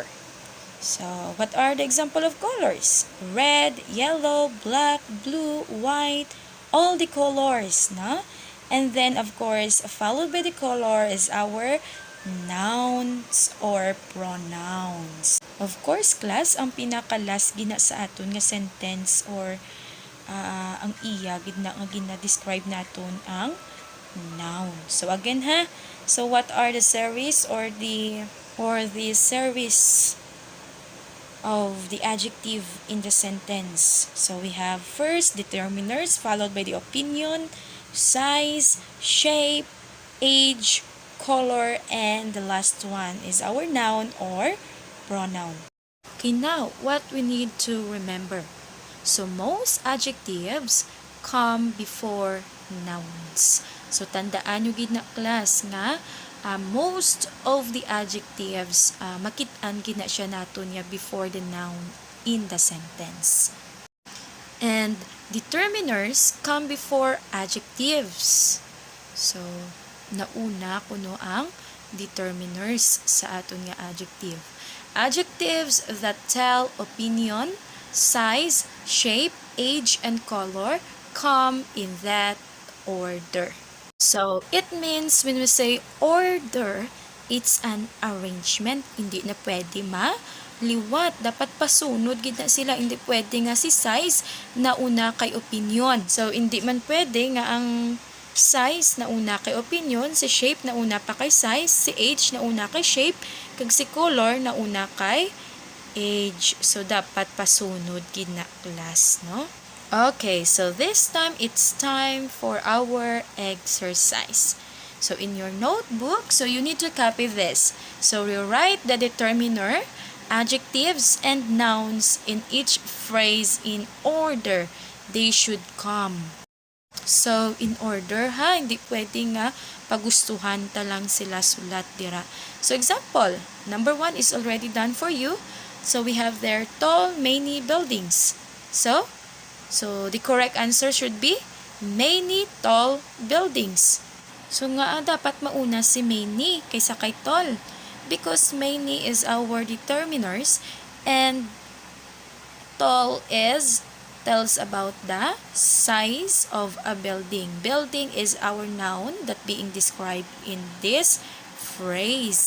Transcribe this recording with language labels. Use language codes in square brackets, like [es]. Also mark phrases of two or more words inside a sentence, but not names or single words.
[en] So what are the example of colors? Red, yellow, black, blue, white, all the colors, no? And then of course, followed by the color is our nouns or pronouns. Of course, class, [hil] ang pinaka-last gina sa aton nga sentence or ang iya gina nga gina-describe naton ang noun. [en] So again ha, so what are the series or the series of the adjective in the sentence? So we have first determiners followed by the opinion, size, shape, age, color, and the last one is our noun or pronoun. Okay, now what we need to remember. So most adjectives come before nouns. [hil] So tandaan nyo gid na class nga [en] most of the adjectives [hil] makit-an gid na siya naton niya [en] before the noun in the sentence. And determiners come before adjectives. [hil] So nauna kuno ang determiners sa aton nga adjective. [en] Adjectives that tell opinion, size, shape, age, and color come in that order. So, it means when we say order, it's an arrangement. [hil] Hindi na pwede liwat. Dapat pasunod gid na sila. Hindi pwede nga si size na una kay opinion. So, hindi man pwede nga ang size na una kay opinion, si shape na una pa kay size, si age na una kay shape, kag si color na una kay age. So, dapat pasunod gid na class, no? [en] Okay, so this time, it's time for our exercise. So, in your notebook, so you need to copy this. So, you write the determiner, adjectives, and nouns in each phrase in order they should come. So, in order [hil] ha, hindi pwede nga pagustuhan talang sila sulat dira. [en] So, example, number 1 is already done for you. So, we have there tall, many buildings. So, the correct answer should be many tall buildings. So, [hil] nga dapat mauna si many kaysa kay tall. [en] Because many is our determiners and tall tells about the size of a building. Building is our noun that being described in this phrase.